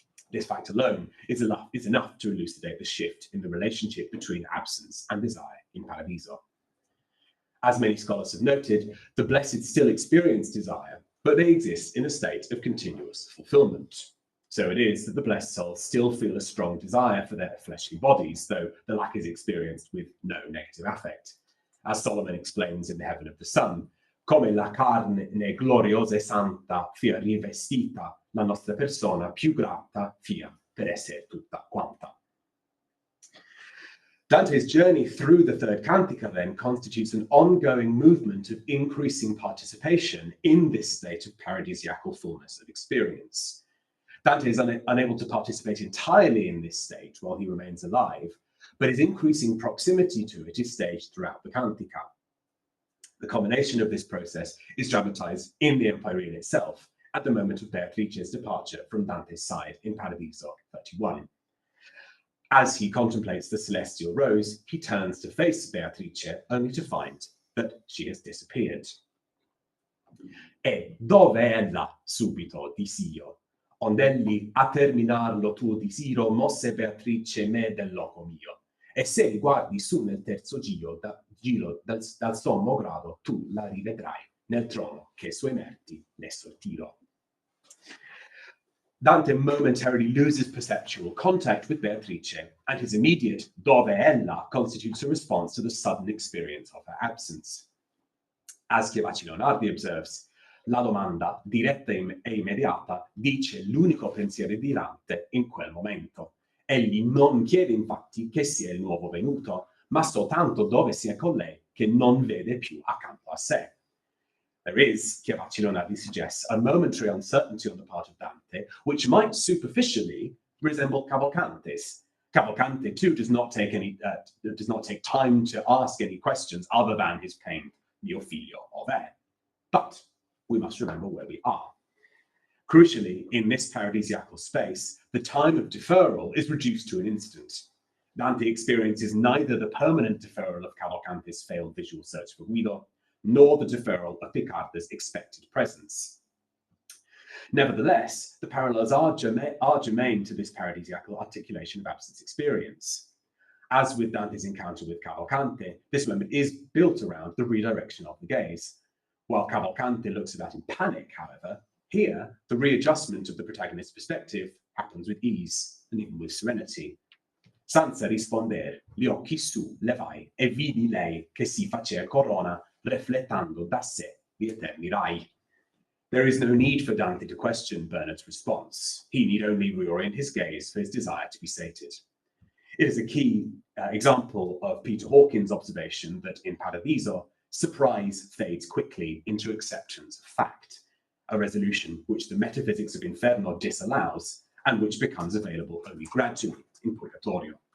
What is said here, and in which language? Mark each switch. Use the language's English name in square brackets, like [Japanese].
[English] This fact alone is enough to elucidate the shift in the relationship between absence and desire in Paradiso. As many scholars have noted, the blessed still experience desire, but they exist in a state of continuous fulfillment. So it is that the blessed souls still feel a strong desire for their fleshly bodies, though the lack is experienced with no negative affect. As Solomon explains in the Heaven of the Sun, [Italian] come la carne gloriosa e santa fia rivestita, la nostra persona più grata fia per essere tutta quanta. [English] Dante's journey through the third cantica then constitutes an ongoing movement of increasing participation in this state of paradisiacal fullness of experience. Dante is unable to participate entirely in this state while he remains alive, but his increasing proximity to it is staged throughout the cantica. The culmination of this process is dramatized in the Empyrean itself at the moment of Beatrice's departure from Dante's side in Paradiso 31. As he contemplates the celestial rose, he turns to face Beatrice only to find that she has disappeared. [Italian] E dove ella subito dis'io, ond'egli a terminar lo tuo disiro mosse Beatrice me del loco mio, e se li guardi su nel terzo giro dal sommo grado tu la rivedrai nel trono che suoi merti le sortiro. [English] Dante momentarily loses perceptual contact with Beatrice, and his immediate [Italian] dove ella [English] constitutes a response to the sudden experience of her absence. As Chiavacci Leonardi observes, [Italian] la domanda, diretta e immediata, dice l'unico pensiero di Dante in quel momento. Egli non chiede infatti che sia il nuovo venuto, ma soltanto dove sia con lei, che non vede più accanto a sé. [English] There is, Chiavacci Leonardi suggests, a momentary uncertainty on the part of Dante, which might superficially resemble Cavalcante's. Cavalcante too does not take time to ask any questions other than his plain [Italian] "mio figlio ov'è." [English] But we must remember where we are. Crucially, in this paradisiacal space, the time of deferral is reduced to an instant. Dante experiences neither the permanent deferral of Cavalcante's failed visual search for Guido, nor the deferral of Picardo's expected presence. Nevertheless, the parallels are germane to this paradisiacal articulation of absence experience. As with Dante's encounter with Cavalcante, this moment is built around the redirection of the gaze. While Cavalcante looks about in panic, however, here the readjustment of the protagonist's perspective happens with ease and even with serenity. [Italian] Senza risponder, gli occhi su levai e vidi lei che si facea corona riflettando da sé gli eterni rai. [English] There is no need for Dante to question Bernard's response. He need only reorient his gaze for his desire to be sated. It is a key example of Peter Hawkins' observation that in Paradiso, surprise fades quickly into acceptance of fact, a resolution which the metaphysics of Inferno disallows and which becomes available only gradually in Purgatorio.